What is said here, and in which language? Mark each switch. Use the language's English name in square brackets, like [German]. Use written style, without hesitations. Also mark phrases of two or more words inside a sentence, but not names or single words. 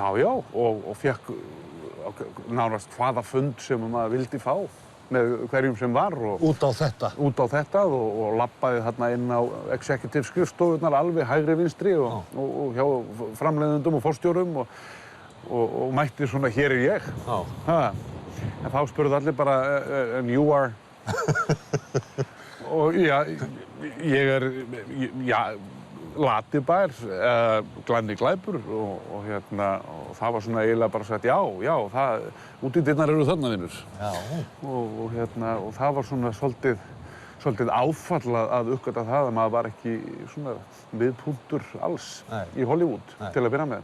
[Icelandic] og fékk nánast hvaða fund sem maður vildi fá með hverjum sem var. Út á þetta? Út á þetta og labbaði þarna inn á executive skrifstofunar alveg hægri vinstri og hjá framleiðendum og forstjórum og mætti svona hér er ég. En þá spurðu allir bara [English] and you are... [Icelandic] Og ég er Latibær, Glanni Glæpur og það var svona eiginlega bara sagt já, útidyrnar eru þarna vinnur. Og það var svona svolítið áfall að uppgöta það að maður var ekki svona miðpunktur alls í Hollywood til að byrja með.